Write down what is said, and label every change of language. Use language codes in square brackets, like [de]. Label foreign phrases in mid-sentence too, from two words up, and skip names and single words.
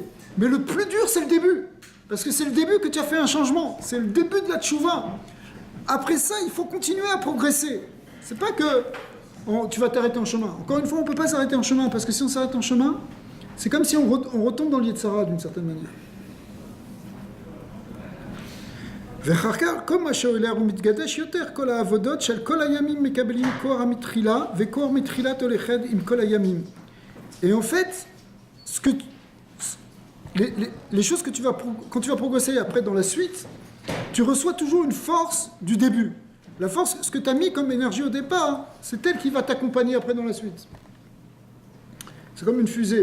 [fr] Mais le plus dur, c'est le début. Parce que c'est le début que tu as fait un changement. C'est le début de la tchouva. Après ça, il faut continuer à progresser. C'est pas que tu vas t'arrêter en chemin. Encore une fois, on ne peut pas s'arrêter en chemin, parce que si on s'arrête en chemin, c'est comme si on retombe dans l'Yetzara d'une certaine manière. [he] ואחר כל מה שעולה ומתגדש יותר, כל העבודות של כל הימים מקבלים כוח המתחילה, וכוח מתחילת הולכת עם כל הימים. [fr] Et en fait, les choses que quand tu vas progresser après dans la suite, tu reçois toujours une force du début. La force, ce que tu as mis comme énergie au départ, c'est elle qui va t'accompagner après dans la suite. C'est comme une fusée.